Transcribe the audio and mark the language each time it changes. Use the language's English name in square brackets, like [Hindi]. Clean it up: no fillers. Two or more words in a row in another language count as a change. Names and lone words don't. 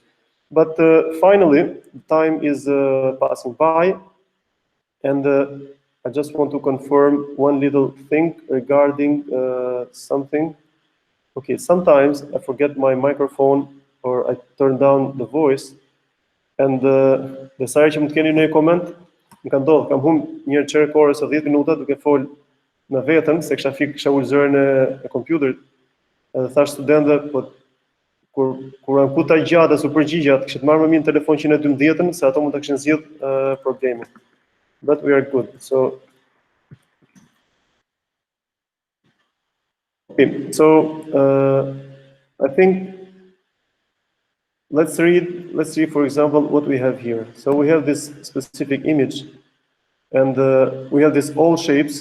[English] But finally, time is passing by. And I just want to confirm one little thing regarding something. Okay, sometimes I forget my microphone or I turn down the voice. [Albanian] And desa që mund të keni një koment, më ka ndodhur, kam humbur një herë çerek orë ose 10 minuta duke fol në vetën, se kisha ulë zërin e kompjuterit. Edhe thash studentëve, po kur ankuta gjatë as u përgjigja, kishte marrë më mirë në telefon 112-ën, se ato mund ta kishin zgjidh problemin. [English] But we are good. So okay, so I think let's see, for example, what we have here. So we have this specific image, and we have these all shapes.